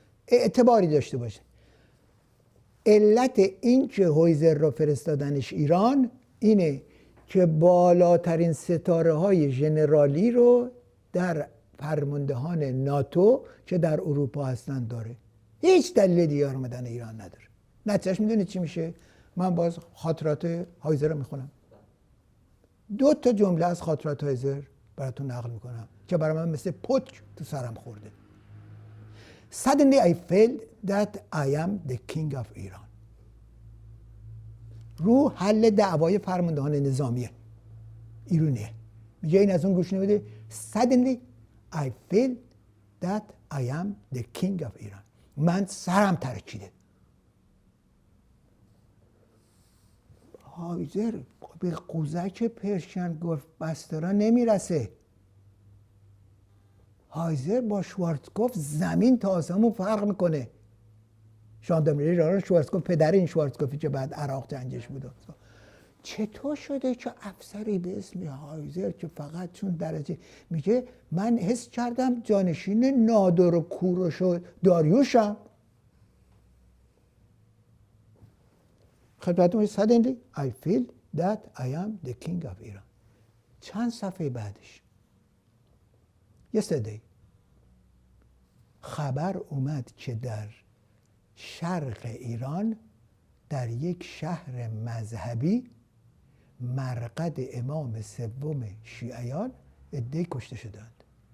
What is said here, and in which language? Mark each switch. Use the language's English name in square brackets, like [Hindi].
[Persian] اعتباری داشته باشه. علت این که هویزر رو فرستادنش ایران اینه که بالاترین ستاره های ژنرالی رو در فرماندهان ناتو که در اروپا هستن داره. هیچ دلیل دیگه آمدن ایران نداره. نتیجهش میدونید چی میشه؟ من باز خاطرات هایزر رو میخونم. 2 جمله از خاطرات هایزر براتون نقل میکنم که برای من مثل پتک تو سرم خورده. [English] Suddenly I felt that I am the king of Iran. [Persian] رو حل دعوای فرماندهان نظامی ایرانیه. میگه این از اون گوش نمیده. [English] Suddenly I feel that I am the king of Iran. [Persian] من سرم ترکیده. هایزر به قوزک پرشین گفت بسترا نمیرسه. هایزر با شوارتکوف زمین تا آسمون فرق میکنه. ژاندارمری ایران شوارتکوف پدر این شوارتکوفی که بعد عراق جنگش بود. چطور شده که افسری به اسم هایزر که فقط چون درجه میگه من حس کردم جانشین نادر و کوروش و داریوشم. خدمتتون [English] suddenly I feel that I am the king of Iran. [Persian] چند صفحه بعدش yesterday خبر اومد که در شرق ایران در یک شهر مذهبی مرقد امام سوم شیعیان عده‌ای کشته شدند.